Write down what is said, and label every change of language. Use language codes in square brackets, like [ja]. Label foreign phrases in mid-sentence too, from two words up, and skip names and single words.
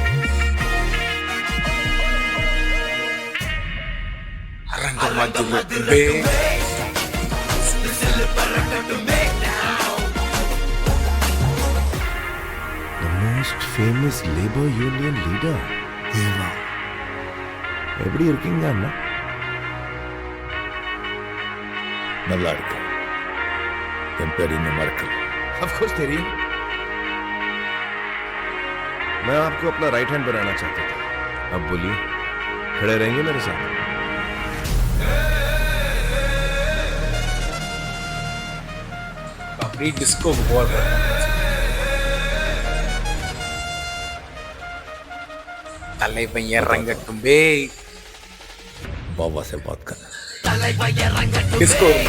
[en] The most famous labor union leader, Deva. [ta] எப்படி இருக்கீங்க அண்ணா? நல்லா இருக்கு. என் பேர் இன்னும் மறக்கல. [en] Of course தெரியும். [hi] मैं आपको अपना [en] right hand [hi] बनाना चाहता था. अब बोलिए, खड़े रहेंगे मेरे साथ? [ta] அப்படி டிஸ்கோக்கு போவாரு. தலைவன் இறங்கட்டும் பே. [hi] बाबा से बात करना. [ta] டிஸ்கோ